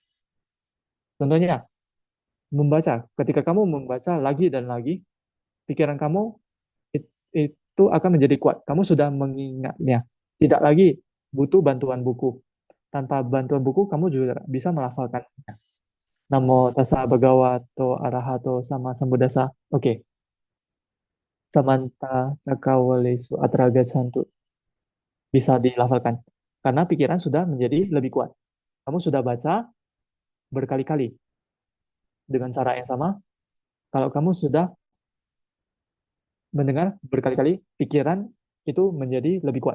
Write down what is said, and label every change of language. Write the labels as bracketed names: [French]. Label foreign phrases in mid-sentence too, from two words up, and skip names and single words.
[Indonesian] Contohnya membaca. Ketika kamu membaca lagi dan lagi, pikiran kamu itu akan menjadi kuat. Kamu sudah mengingatnya. Tidak lagi butuh bantuan buku. Tanpa bantuan buku, kamu juga bisa melafalkannya. [Pali] Namo tassa bhagavato arahato sama sambuddhasa. [Indonesian] Oke. [Pali] Samanta cakawalesu atra gachantu. [Indonesian] Bisa dilafalkan. Karena pikiran sudah menjadi lebih kuat. Kamu sudah baca berkali-kali dengan cara yang sama. Kalau kamu sudah mendengar berkali-kali, pikiran itu menjadi lebih kuat.